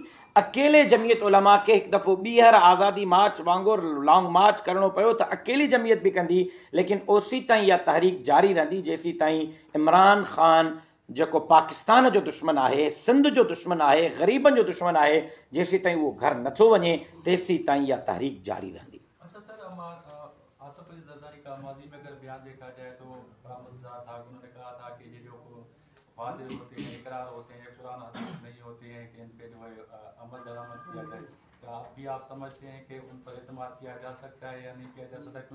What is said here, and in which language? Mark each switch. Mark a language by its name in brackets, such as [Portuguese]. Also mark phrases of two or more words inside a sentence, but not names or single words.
[Sindhi] अकेले जमियत उलमा खे हिकु दफ़ो ॿीहर आज़ादी मार्च वांगुरु लॉन्ग मार्च करणो पियो त अकेली जमियत बि कंदी, लेकिन ओसी ताईं इहा तहरीक जारी रहंदी जेसीं ताईं इमरान ख़ान जेको पाकिस्तान जो दुश्मन आहे, सिंध जो दुश्मन आहे, ग़रीबनि जो दुश्मन आहे, जेसीं ताईं उहो घर नथो वञे तेसीं ताईं इहा तहरीक जारी रहंदी। [Urdu] اچھا سر، آصف علی زرداری کا ماضی میں اگر بیان دیکھا جائے تو بڑا مزدار تھا، انہوں نے کہا تھا کہ یہ جو وعدے ہوتے ہیں، اقرار ہوتے ہیں، قرآن حدیث نہیں ہوتے ہیں کہ ان پہ جو ہے عمل درآمد کیا جائے، کیا آپ بھی آپ سمجھتے ہیں کہ ان پر اعتماد کیا جا سکتا ہے یا نہیں کیا جا سکتا؟